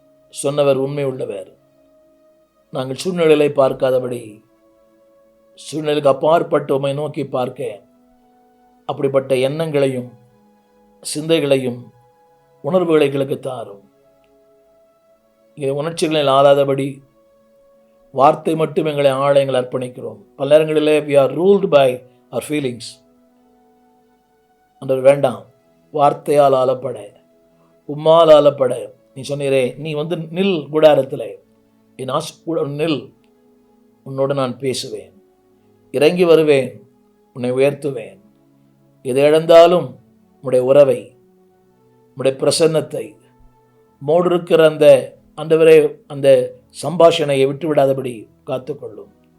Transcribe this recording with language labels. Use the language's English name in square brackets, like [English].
[Tamil] சொன்னவர் உண்மை உள்ளவர். நாங்கள் சூழ்நிலைகளை பார்க்காதபடி சூழ்நிலைக்கு அப்பாற்பட்டு உம்மை நோக்கி பார்க்க அப்படிப்பட்ட எண்ணங்களையும் சிந்தைகளையும் உணர்வுகளை எங்களுக்கு தாரும். இங்கே உணர்ச்சிகளில் ஆளாதபடி வார்த்தை மட்டும் எங்களை ஆள எங்களை அர்ப்பணிக்கிறோம். பல நேரங்களிலே [English] we are ruled by our feelings. [Tamil] அந்த வேண்டாம், வார்த்தையால் ஆளப்பட, உம்மால் ஆளப்பட. நீ சொன்னீரே, நீ நில் கூடாரத்தில், என் நில், உன்னோடு நான் பேசுவேன், இறங்கி வருவேன், உன்னை உயர்த்துவேன். எதை இழந்தாலும் உன்னுடைய உறவை, உன்னுடைய பிரசன்னத்தை, மோடு இருக்கிற அந்த ஆண்டவரே அந்த சம்பாஷணையை விட்டுவிடாதபடி காத்துக்கொள்ளும்.